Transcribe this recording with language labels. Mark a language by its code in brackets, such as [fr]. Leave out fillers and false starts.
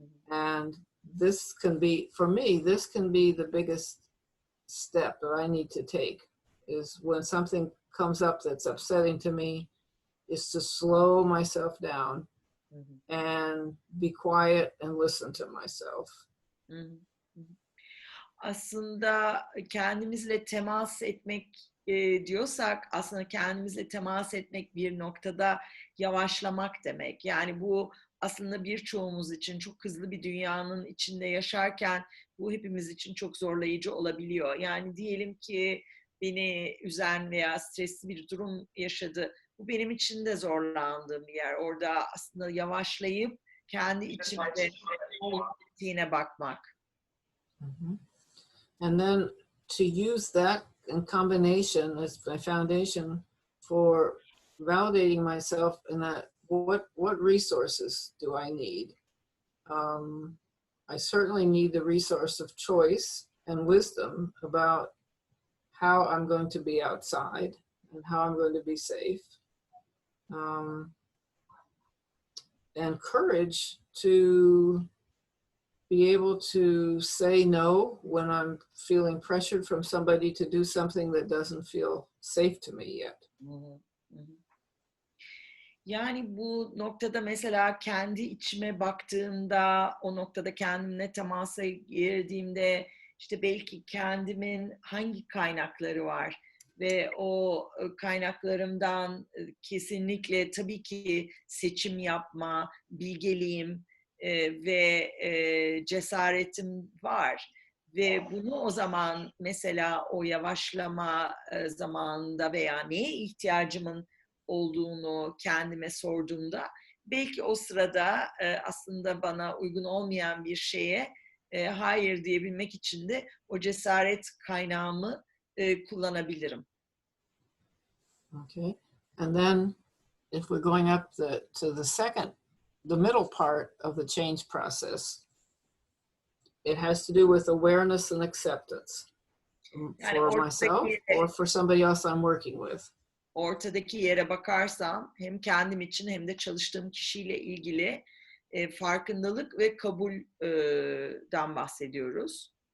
[en] And this can be, for me, this can be the biggest step that I need to take, is when something comes up that's upsetting to me, is to slow myself down and be quiet and listen to myself. [tr] Aslında kendimizle temas etmek diyorsak, aslında kendimizle temas etmek bir noktada yavaşlamak demek. Yani bu aslında birçoğumuz için çok hızlı bir dünyanın içinde yaşarken bu hepimiz için çok zorlayıcı olabiliyor. Yani diyelim ki beni üzen veya stresli bir durum yaşadı. Bu benim için de zorlandığım bir yer. Orada aslında yavaşlayıp kendi içimde yine bakmak. [en] And then to use that in combination as my foundation for validating myself in that what resources do I need? I certainly need the resource of choice and wisdom about how I'm going to be outside and how I'm going to be safe. And courage to be able to say no when I'm feeling pressured from somebody to do something that doesn't feel safe to me yet. [tr] Yani bu noktada mesela kendi içime baktığımda, o noktada kendimle temasa girdiğimde işte belki kendimin hangi kaynakları var ve o kaynaklarımdan kesinlikle tabii ki seçim yapma, bilgeliğim ve cesaretim var. Ve bunu o zaman mesela o yavaşlama zamanında veya neye ihtiyacımın olduğunu kendime sorduğumda belki o sırada aslında bana uygun olmayan bir şeye hayır diyebilmek için de o cesaret kaynağımı kullanabilirim. [en] Okay. And then if we're going up to the middle part of the change process, it has to do with awareness and acceptance. [tr] Yani [en] For myself or for somebody else I'm working with? [tr] Ortadaki yere bakarsam hem kendim için hem de çalıştığım kişiyle ilgili farkındalık ve kabulden bahsediyoruz.